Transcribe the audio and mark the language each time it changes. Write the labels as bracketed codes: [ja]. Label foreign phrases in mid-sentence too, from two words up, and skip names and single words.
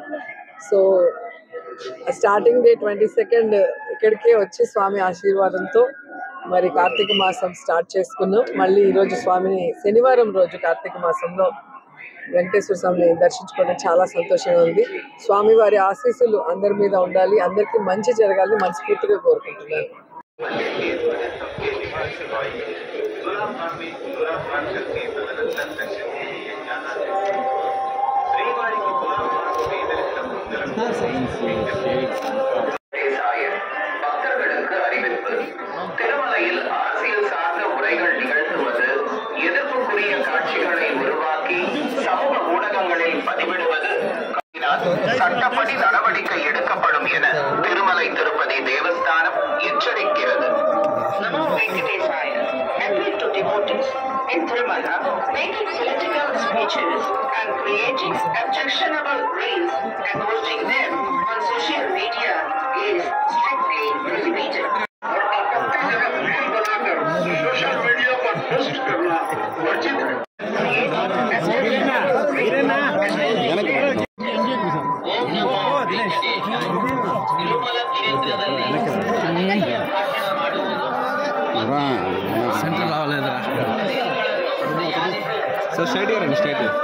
[te] సో [en] starting day [te] 22 ఇక్కడికే వచ్చి స్వామి ఆశీర్వాదంతో మరి కార్తీక మాసం స్టార్ట్ చేసుకున్నాం. మళ్ళీ ఈరోజు స్వామిని శనివారం రోజు కార్తీక మాసంలో వెంకటేశ్వర స్వామిని దర్శించుకోవడం చాలా సంతోషంగా ఉంది. స్వామి వారి ఆశీస్సులు అందరి మీద ఉండాలి, అందరికీ మంచి జరగాలని మనస్ఫూర్తిగా కోరుకుంటున్నాను. [ta] பக்தர்களுக்கு அறிவிப்பு. திருமலையில் அரசியல் சார்ந்த உரைகள் நிகழ்த்துவது, எதிர்ப்புக்குரிய காட்சிகளை உருவாக்கி சமூக ஊடகங்களில் பதிவிடுவது சட்டப்படி நடவடிக்கை எடுக்கப்படும் என திருமலை திருப்பதி தேவஸ்தானம் எச்சரிக்கிறது. [en] Namo Venkatesaya appeal to devotees in Tirumala making political speeches and creating objectionable reels and posting them on social media is strictly prohibited. [hi] सोशल मीडिया पर पोस्ट करना वर्जित है. [te] సెంటర్ రావాలేదా సార్ స్ట్రైట్ రండి స్ట్రైట్